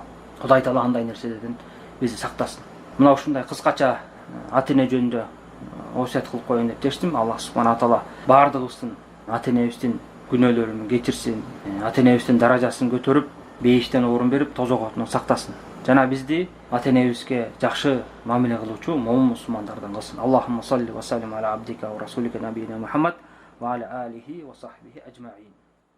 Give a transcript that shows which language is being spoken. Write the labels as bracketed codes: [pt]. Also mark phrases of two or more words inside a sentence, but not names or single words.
[ky] Кудай Таала андай нерселерден бизди сактасын. Мына ушундай кыскача ата эне жөнүндө осуят кылып коеюн деп чечтим. Аллах [ar] سبحانه وتعالى [ky] баардыгыбыздын ата энебиздин күнөөлөрүн кечирсин, ата энебиздин даражасын көтөрүп, бейиштен орун берип, тозокотунан сактасын. Жана бизди ата энебизге жакшы мамиле кылуучу момун мусулмандардан кылсын. [ar] اللهم صل وسلم على عبدك ورسولك نبينا محمد وعلى آله وصحبه أجمعين.